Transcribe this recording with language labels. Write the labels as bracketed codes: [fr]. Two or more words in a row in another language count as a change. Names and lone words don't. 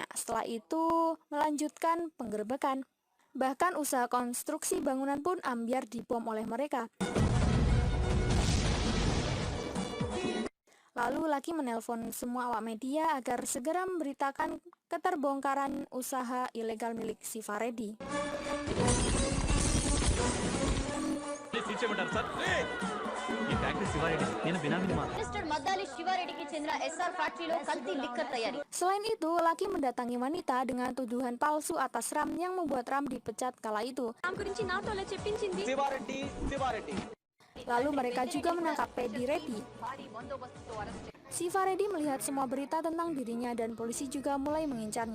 [id] Setelah itu melanjutkan penggerbekan. Bahkan usaha konstruksi bangunan pun ambyar dibom oleh mereka. Lalu Lucky menelpon semua awak media agar segera memberitakan keterbongkaran usaha ilegal milik Siva Reddy. [te] మిస్టర్ మద్దాలి శివారెడ్డికి చెందిన ఎస్ఆర్ ఫ్యాక్టరీలో కల్తీ లిక్కర్ తయారీ. [id] Selain itu, Lucky mendatangi wanita dengan tuduhan palsu atas Ram yang membuat Ram dipecat kala itu. Lalu mereka juga menangkap Paddy Reddy. Siva Reddy melihat semua berita tentang dirinya dan polisi juga mulai mengincarnya.